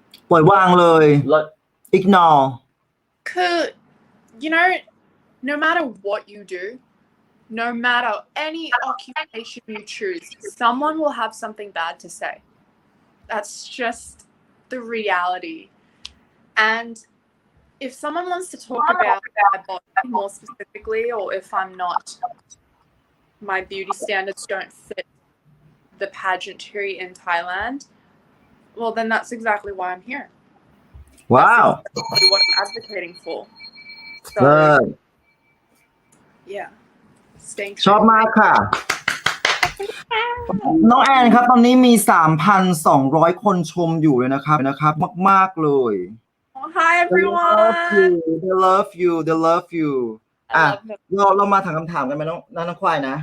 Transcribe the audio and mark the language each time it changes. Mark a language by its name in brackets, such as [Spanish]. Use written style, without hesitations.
[Thai] ปล่อยวางเลย [English] ignore คือ you know no matter what you do no matter any occupation you choose someone will have something bad to say that's just the reality and if someone wants to talk about my body more specifically or if I'm not my beauty standards don't fit the pageantry in Thailand well then that's exactly why I'm here wow that's exactly what I'm advocating for so yeah staying [Thai] ชอบมากค่ะ น้องแอนครับตอนนี้มี 3,200 คนชมอยู่เลยนะครับมากๆเลย [English] Hi everyone they love you [Thai] เรามาถามคำถามกันไหมน้องควายนะ